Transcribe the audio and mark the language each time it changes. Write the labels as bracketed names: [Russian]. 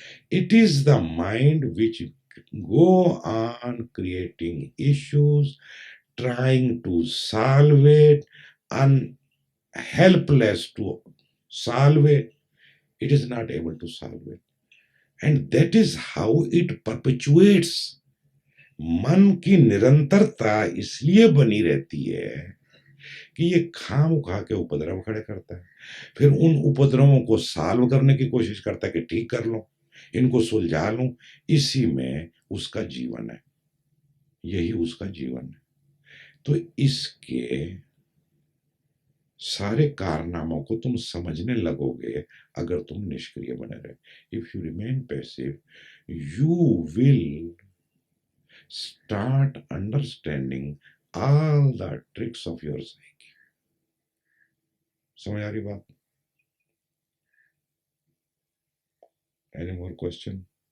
[English] It is the mind which go on creating issues, trying to solve it, and helpless to solve it. It is not able to solve it. And that is how it perpetuates. [Hindi] मन की निरंतरता इसलिए बनी रहती है कि ये खाम खा के उपद्रव खड़े करता है, फिर उन उपद्रवों को सॉल्व करने की कोशिश करता है कि ठीक कर लो, इनको सुलझा लूं। इसी में उसका जीवन है, यही उसका जीवन है। तो इसके सारे कारनामों को तुम समझने लगोगे अगर तुम निष्क्रिय बने रहे। [English] If you remain passive, you will start understanding all the tricks of your psyche. [Hindi] समझ आ रही बात? [English] Any more question?